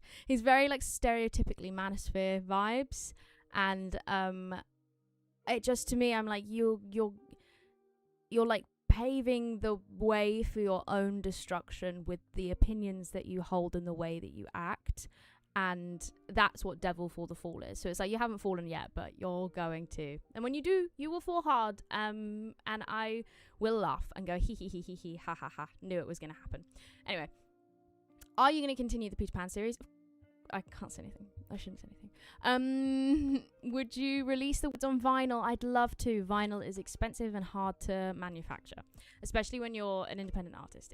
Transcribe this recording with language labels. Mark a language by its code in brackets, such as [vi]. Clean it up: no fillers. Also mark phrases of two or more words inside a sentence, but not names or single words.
[en] He's very like stereotypically manosphere vibes, and it just, to me, I'm like, you're like paving the way for your own destruction with the opinions that you hold and the way that you act. And that's what Devil for the Fall is. So it's like, you haven't fallen yet, but you're going to. And when you do, you will fall hard. And I will laugh and go, hee hee hee hee hee, ha ha ha. Knew it was going to happen. Anyway, are you going to continue the Peter Pan series? I can't say anything. I shouldn't say anything. Would you release the words on vinyl? I'd love to. Vinyl is expensive and hard to manufacture, especially when you're an independent artist.